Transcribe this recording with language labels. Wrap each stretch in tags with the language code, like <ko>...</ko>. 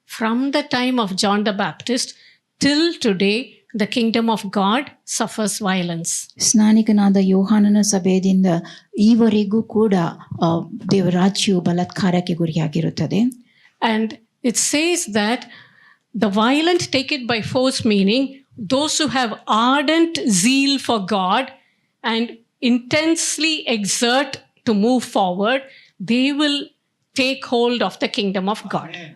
<en>From the time of John the Baptist till today, the kingdom of God suffers violence.</en> <kn>ಸ್ನಾನಿಕನಾದ ಯೋಹಾನನ ಸಭೆಯಿಂದ ಈವರೆಗೂ ಕೂಡ ದೇವರಾಜ್ಯವು ಬಲಾತ್ಕಾರಕ್ಕೆ ಗುರಿಯಾಗಿರುತ್ತದೆ.</kn> <en>And it says that the violent take it by force, meaning those who have ardent zeal for God and intensely exert to move forward, they will take hold of the kingdom of God.</en>